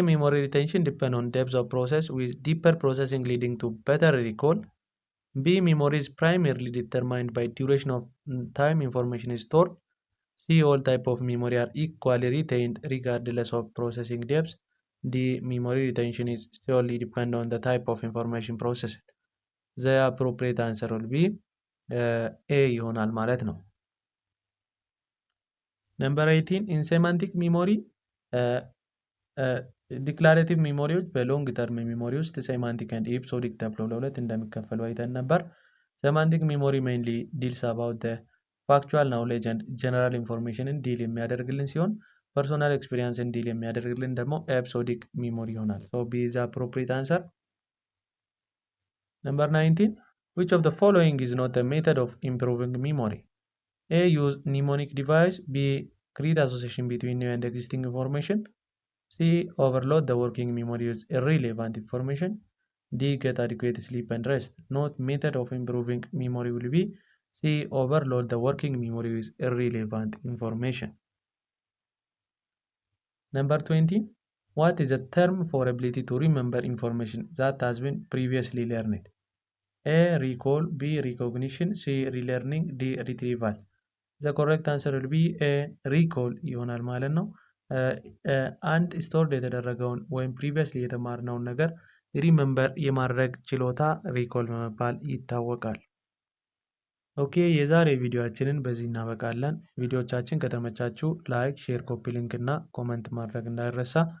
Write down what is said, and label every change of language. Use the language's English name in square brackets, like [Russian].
[English] Memory retention depends on depth of process with deeper processing leading to better recall. B. Memory is primarily determined by duration of time information is stored. C. All type of memory are equally retained regardless of processing depth. D. Memory retention is solely depend on the type of information processed. The appropriate answer will be A [Amharic] ይሆናል ማለት ነው። [English] Number 18 in semantic memory [Amharic] ዲክላሬቲቭ ሚሞሪዎች በሎንግ ተርም ሚሞሪ ውስጥ ሴማንቲክ ኤንድ ኤፒሶዲክ ተብለው ለሁለት እንደሚከፈሉ አይተን ነበር። [English] ሴማንቲክ ሚሞሪ ሜይንሊ ዲልስ አባውት [Amharic] ፋክቹዋል ናውሌጅ ኤንድ ጀነራል ኢንፎርሜሽንን ዲል የሚያደርግልን ሲሆን ፐርሶናል ኤክስፒሪየንስን ዲል የሚያደርግልን ደግሞ ኤፒሶዲክ ሚሞሪ ይሆናል። [English] ሶ ቢ ኢዝ አፕሮፕሪየት አንሰር። Number 19 which of the following is not a method of improving memory? A. Use mnemonic device. B. Create association between new and existing information. C. Overload the working memory with irrelevant information. D. Get adequate sleep and rest. Note method of improving memory will be C. Overload the working memory with irrelevant information. Number 20. What is a term for ability to remember information that has been previously learned? A. Recall. B. Recognition. C. Relearning. D. Retrieval. The correct answer will be A. [Amharic] Recall ይሆናል ማለት ነው። አንድ ስቶርድ የተደረገውን ወይም ፕሪቪየስሊ የተማርነውን ነገር ሪመምበር የማድረግ ችሎታ ሪኮል በመባል ይታወቃል። ኦኬ የዛሬ ቪዲዮአችንን በዚህ እናበቃለን። ቪዲዮቻችን ከተመቻችሁ ላይክ፣ ሼር፣ ኮፒ ሊንክ እና ኮመንት ማድረግ እንዳይረሳ።